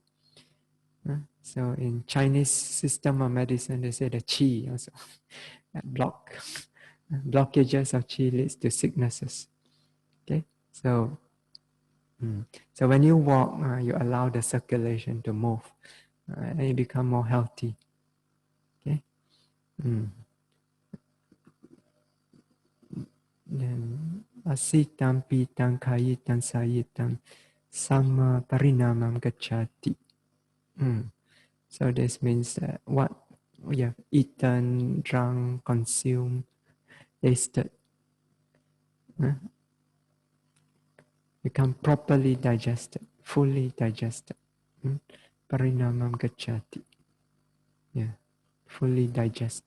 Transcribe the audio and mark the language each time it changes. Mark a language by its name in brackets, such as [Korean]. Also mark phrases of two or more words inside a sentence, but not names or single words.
[English] So in Chinese system of medicine, they say the qi also blockages of qi leads to sicknesses. Okay, so when you walk, you allow the circulation to move, and you become more healthy. Okay. [Sanskrit] Then asitam pitam kayitam sayitam sama parinamam gacchati. [English] So this means that what we have eaten, drunk, consumed, tasted, become properly digested, fully digested. [Sanskrit] Parinamam gacchati. [English] Yeah, fully digested.